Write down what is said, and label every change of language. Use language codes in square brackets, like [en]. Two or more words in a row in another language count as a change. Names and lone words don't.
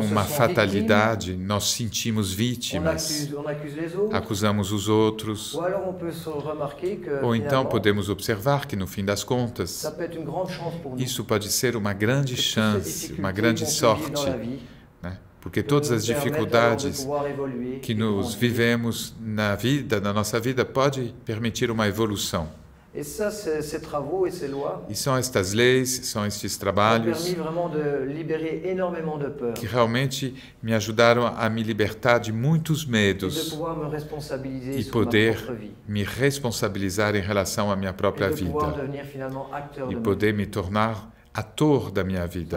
[fr] On se [pt] uma [fr] sent [pt] fatalidade, nós sentimos [fr] on [pt] vítimas, [fr] accuse les autres, [pt] acusamos os outros. [fr] ou alors on peut se remarquer que [pt] Ou então [fr] finalement, [pt] podemos observar que, no fim das [fr] ça [pt] contas, [fr] peut être une grande chance pour nous. [pt] isso pode ser uma grande [fr] Que toutes ces [pt] chance, uma [fr] difficultés [pt] grande [fr] qu'on peut vivre dans [pt] sorte, [fr] la vie, [pt] né? Porque [fr] que [pt] todas [fr] nous [pt] as [fr] permettent alors de [pt] dificuldades [fr] pouvoir évoluer [pt] que [fr] et [pt] nos [fr] grandir. [pt] vivemos na vida, na nossa vida, pode permitir uma evolução. [fr] E ces travaux et ces lois [pt] E são estas leis, são estes trabalhos que realmente me ajudaram a me libertar de muitos medos e poder me responsabilizar em relação à minha própria vida e poder me tornar ator da minha vida.